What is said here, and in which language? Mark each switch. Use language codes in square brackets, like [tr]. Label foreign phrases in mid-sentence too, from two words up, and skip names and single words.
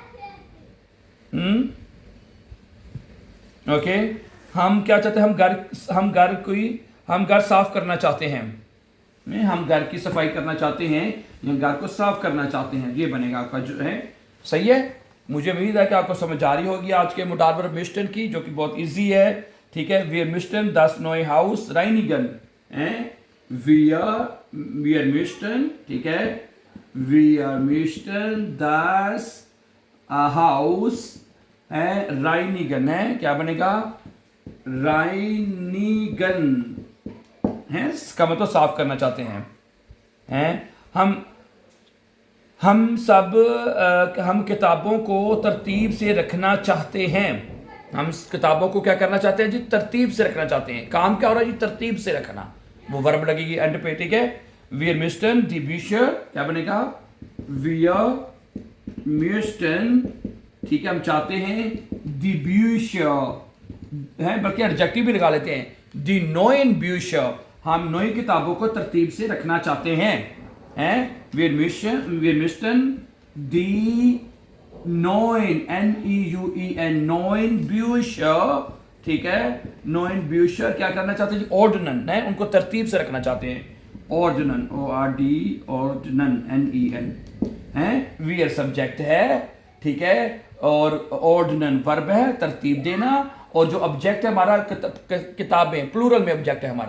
[hi] ओके, हम क्या चाहते हैं, हम घर साफ करना चाहते हैं, हम घर की सफाई करना चाहते हैं या घर को साफ करना चाहते हैं, ये बनेगा आपका जो है। सही है, मुझे उम्मीद है कि आपको समझ आ रही होगी आज के [de] Modal Verb müssten [hi] की, जो कि बहुत इजी है। ठीक है, [de] wir müssten das neue Haus reinigen, wir müssten, [hi] ठीक है, [de] wir müssten das Haus reinigen, [hi] है, क्या बनेगा, reinigen है, इसका मतलब साफ करना चाहते हैं, हम किताबों को तरतीब से रखना चाहते हैं, हम किताबों को क्या करना चाहते हैं जी, तरतीब से रखना चाहते हैं। काम क्या हो रहा है जी, तरतीब से रखना, वो वर्ब लगेगी एंड पे। ठीक है, [de] wir müssten die Bücher, [hi] क्या बनेगा, [de] wir müssten, [hi] ठीक है, हम चाहते हैं [de] die Bücher [hi] है, बल्कि एडजेक्टिव भी लगा लेते हैं, [de] die neuen Bücher, [hi] हम नई किताबों को तरतीब से रखना चाहते हैं, [de] wir müssten die neuen, N-E-U-E-N, neuen Bücher, [hi] ठीक है, [de] neuen Bücher [hi] क्या करना चाहते हैं जी, ordnen है, उनको तरतीब से रखना चाहते हैं, [de] ordnen, O-R-D, ordnen, [hi] N-E-N है, wir सब्जेक्ट है, ठीक है, और ordnen वर्ब है, तरतीब देना, और जो ऑब्जेक्ट है हमारा किताबें, प्लूरल में ऑब्जेक्ट है हमारा।